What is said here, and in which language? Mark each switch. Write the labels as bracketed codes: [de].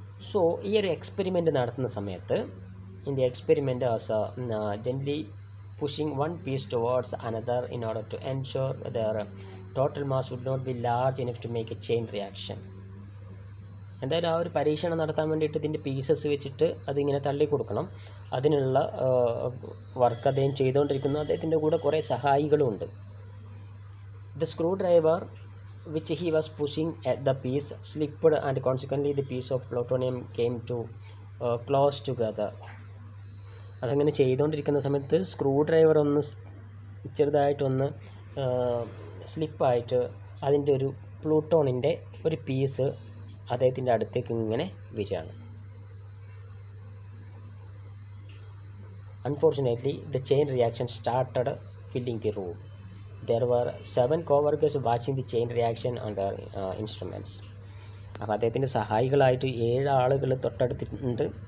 [en] so [ml] ഈ ഒരു experiment നടത്തുന്ന സമയത്ത് [en] In the experiment as gently pushing one piece towards another in order to ensure the total mass would not be large enough to make a chain reaction. [ml] എന്തായാലും ആ ഒരു പരീക്ഷണം നടത്താൻ വേണ്ടിയിട്ട് ഇതിൻ്റെ പീസസ് വെച്ചിട്ട് അതിങ്ങനെ തള്ളി കൊടുക്കണം. അതിനുള്ള വർക്ക് അദ്ദേഹം ചെയ്തുകൊണ്ടിരിക്കുന്നു. അദ്ദേഹത്തിൻ്റെ കൂടെ കുറേ സഹായികളുമുണ്ട്. [en] The screwdriver which he was pushing at the piece slipped and consequently the piece of plutonium came to close together. [ml] അതങ്ങനെ ചെയ്തുകൊണ്ടിരിക്കുന്ന സമയത്ത് സ്ക്രൂ ഡ്രൈവർ ഒന്ന് ചെറുതായിട്ടൊന്ന് സ്ലിപ്പായിട്ട് അതിൻ്റെ ഒരു പ്ലൂട്ടോണിൻ്റെ ഒരു പീസ് അദ്ദേഹത്തിൻ്റെ അടുത്തേക്ക് ഇങ്ങനെ വരികയാണ്. [en] Unfortunately, the chain reaction started filling the room. There were 7 co-workers watching the chain reaction on their instruments. [ml] അപ്പോൾ അദ്ദേഹത്തിൻ്റെ സഹായികളായിട്ട് 7 ആളുകൾ തൊട്ടടുത്തിട്ടുണ്ട്.